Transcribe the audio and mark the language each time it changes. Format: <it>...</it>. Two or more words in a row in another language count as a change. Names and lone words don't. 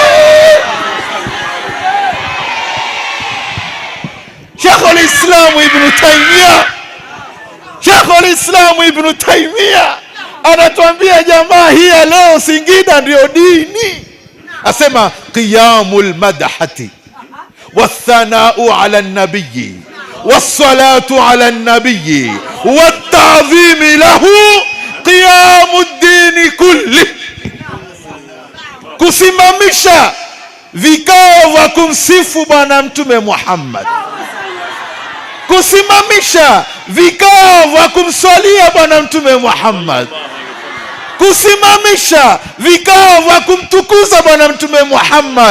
<sw>Sheikhul Islam Ibn Taymiyyah anatuambia jamaa, hii ya leo Singida ndio dini.</sw> <ar>Asema قيام المدحات والثناء على النبي والصلاة على النبي والتعظيم له قيام الدين كله.</ar> <sw>Kusimamisha vikao vya kumsifu bwana mtume Muhammad, kusimamisha vikao vya kumswalia bwana mtume Muhammad, kusimamisha vikao vya kumtukuza bwana mtume Muhammad.</sw>